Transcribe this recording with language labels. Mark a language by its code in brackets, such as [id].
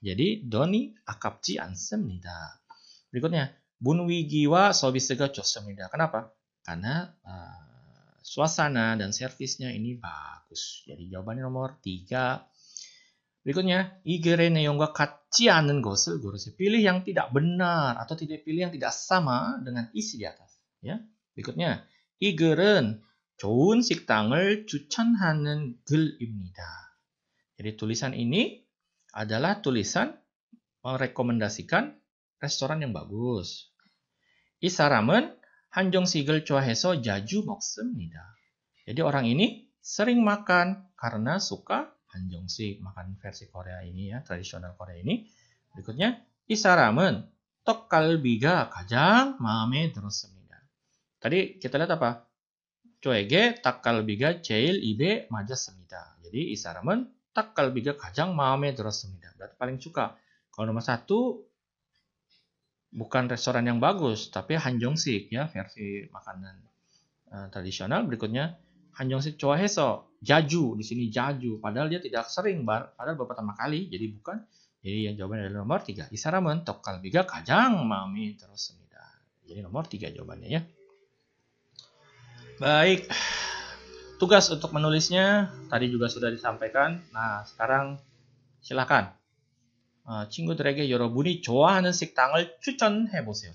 [ko] Jadi 돈이 아깝지 않습니다. Berikutnya, 분위기와 서비스가 좋습니다. [id] Kenapa? Karena suasana dan servisnya ini bagus. Jadi jawabannya nomor 3. [ko] Berikutnya, 이 글의 내용과 같지 않은 것을 고르세요. [id] Pilih yang tidak benar atau pilih yang tidak sama dengan isi di atas. Ya. [ko] Berikutnya, 이 글은 좋은 식당을 추천하는 글입니다. [id] Jadi tulisan ini adalah tulisan merekomendasikan restoran yang bagus. [ko] 이 사람은 한정식을 좋아해서 자주 먹습니다. [id] Jadi orang ini sering makan karena suka 한정식, makan versi Korea ini ya, tradisional Korea ini. [ko] Berikutnya, 이 사람은 떡갈비가 가장 마음에 들었습니다. [id] Tadi kita lihat apa? [ko] 저에게 떡갈비가 제일 입에 맞았습니다. jadi 이 사람은 떡갈비가 가장 마음에 들었습니다. [id] Berarti paling suka. Kalau nomor 1 bukan restoran yang bagus, tapi 한정식 ya, versi makanan tradisional. Berikutnya, [ko] 한정식 좋아해서 자주, [id] di sini 자주, padahal dia tidak sering, padahal beberapa kali, jadi bukan. Jadi yang jawabannya adalah nomor 3. [ko] 이 사람은 떡갈비가 가장 마음에 들었습니다. [id] Jadi nomor 3 jawabannya ya. Baik, tugas untuk menulisnya tadi juga sudah disampaikan. Nah, sekarang silakan. [ko] 친구들에게 여러분이 좋아하는 식당을 추천해보세요.